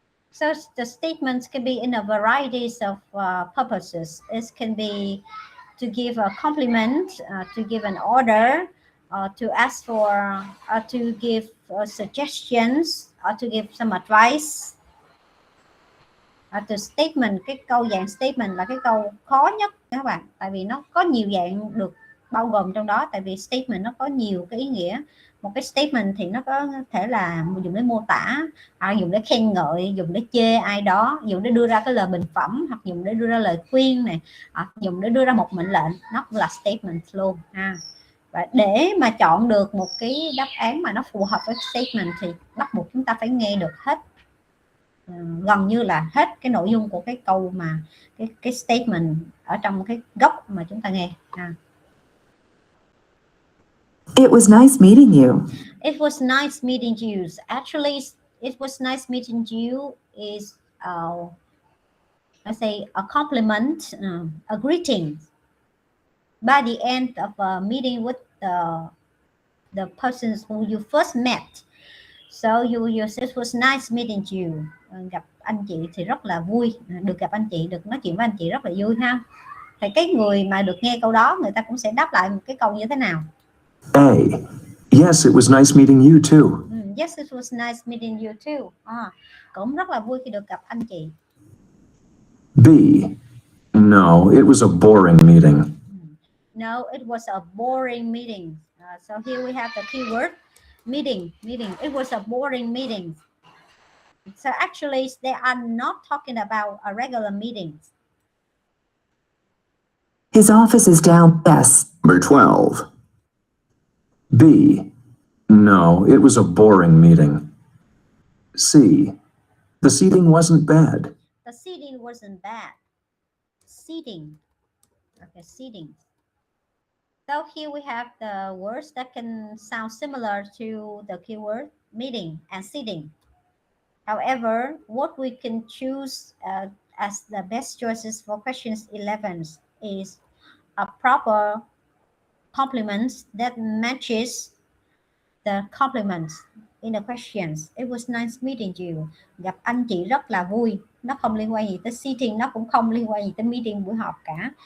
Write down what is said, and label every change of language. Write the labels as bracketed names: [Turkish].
[English] So the statements can be in a variety of purposes. It can be to give a compliment, to give an order, to ask for, to give suggestions, or to give some advice. [Vietnamese] Từ statement, cái câu dạng statement là cái câu khó nhất các bạn, tại vì nó có nhiều dạng được bao gồm trong đó. Tại vì statement nó có nhiều cái ý nghĩa. Một cái statement thì nó có thể là dùng để mô tả, dùng để khen ngợi, dùng để chê ai đó, dùng để đưa ra cái lời bình phẩm, hoặc dùng để đưa ra lời khuyên này, dùng để đưa ra một mệnh lệnh, nó cũng là statement luôn ha. Và để mà chọn được một cái đáp án mà nó phù hợp với statement thì bắt buộc chúng ta phải nghe được hết, gần như là hết cái nội dung của cái câu mà cái statement ở trong cái gốc mà chúng ta nghe. [English] It was nice meeting you. It was nice meeting you. Actually, it was nice meeting you is, I say, a compliment, a greeting by the end of a meeting with the persons who you first met. So you say it was nice meeting you. [Vietnamese] Gặp anh chị thì rất là vui, được gặp anh chị, được nói chuyện với anh chị rất là vui ha. Thì cái người mà được nghe câu đó, người ta cũng sẽ đáp lại một cái câu như thế nào? [English] A. Yes, it was nice meeting you too. Yes, it was nice meeting you too. [Vietnamese] Cũng rất là vui khi được gặp anh chị. [English] B. No, it was a boring meeting. No, it was a boring meeting. So here we have the keyword meeting. It was a boring meeting. So actually, they are not talking about a regular meeting. His office is down. Yes. Number 12. B. No, it was a boring meeting. C. The seating wasn't bad. The seating wasn't bad. Seating. Okay, seating. So here we have the words that can sound similar to the keyword meeting and seating. However, what we can choose as the best choices for questions 11 is a proper complement that matches the complements in the questions. It was nice meeting you. [Vietnamese] Gặp anh chị rất là vui. Nó không liên quan gì tới seating, nó cũng không liên quan gì tới meeting, buổi họp cả.